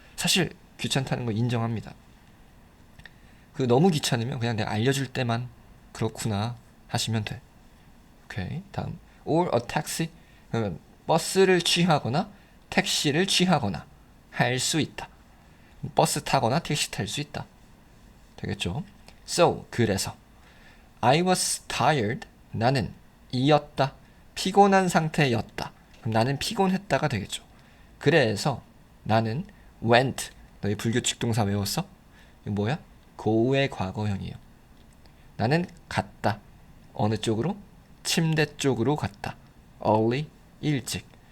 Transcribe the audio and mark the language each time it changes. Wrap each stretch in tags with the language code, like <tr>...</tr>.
<ko>사실 귀찮다는 거 인정합니다. 너무 귀찮으면 그냥 내가 알려줄 때만 그렇구나 하시면 돼. 오케이. 다음</ko> <en>or a taxi.</en> <ko>그러면 버스를 취하거나 택시를 취하거나 할 수 있다. 버스 타거나 택시 탈 수 있다. 되겠죠?</ko> <en>So,</en> <ko>그래서</ko> <en>I was tired.</en> <ko>나는 이었다. 피곤한 상태였다. 그럼 나는 피곤했다가 되겠죠. 그래서 나는 went. 너희 불규칙 동사 외웠어? 이거 뭐야? go의 과거형이에요. 나는 갔다. 어느 쪽으로? 침대 쪽으로 갔다. early, 일찍.</ko>